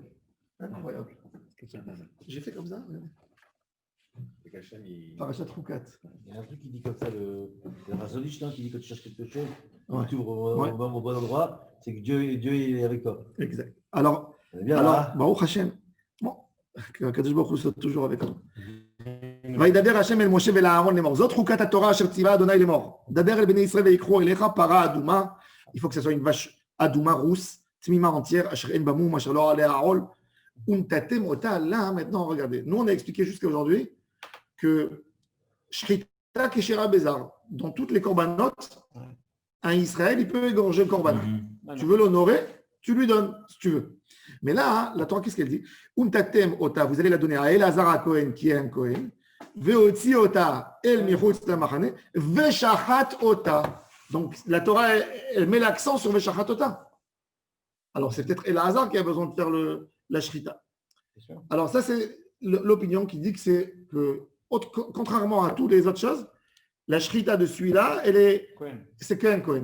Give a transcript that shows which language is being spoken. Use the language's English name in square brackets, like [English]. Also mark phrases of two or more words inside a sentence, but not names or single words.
[French] Incroyable. J'ai fait comme ça. Parachat Chokat. Il y a un truc qui dit comme ça, le Razonich, qui dit que tu cherches quelque chose, ouais. tu ouvres au bon endroit, c'est que Dieu est avec toi. Exact. Alors, [Hebrew] ברוך השם, [French] bon, [Hebrew] קדוש ברוך הוא [French] soit toujours avec nous. [Hebrew] וידבר השם אל משה ולאהרון לאמור, זאת חוקת התורה אשר ציווה אדוני לאמור. דבר אל בני ישראל ויקחו אליך פרה אדומה, [French] il faut que ce soit une vache adouma rousse, tmima entière, [Hebrew] אשר אין בה מום, אשר לא עליה העול, ונתתם אותה. [French] Là, maintenant, regardez, nous on a expliqué jusqu'à aujourd'hui que [Hebrew] שחיטה כשרה בזר, [French] dans toutes les corbanotes, un Israël, il peut égorger le corban. Tu veux l'honorer, tu lui donnes, si tu veux. Mais là, la Torah, qu'est-ce qu'elle dit? [Hebrew] ונתתם אותה, [French] vous allez la donner à Elazar Cohen, qui est un Cohen, [Hebrew] והוציא אותה אל מחוץ למחנה ושחט אותה. [French] Donc, la Torah, elle met l'accent sur [Hebrew] ושחט אותה. [French] Alors, c'est peut-être Elazar qui a besoin de faire la shrita. Alors, ça, c'est l'opinion qui dit que c'est que, contrairement à toutes les autres choses, la shrita de celui-là, c'est qu'un Cohen.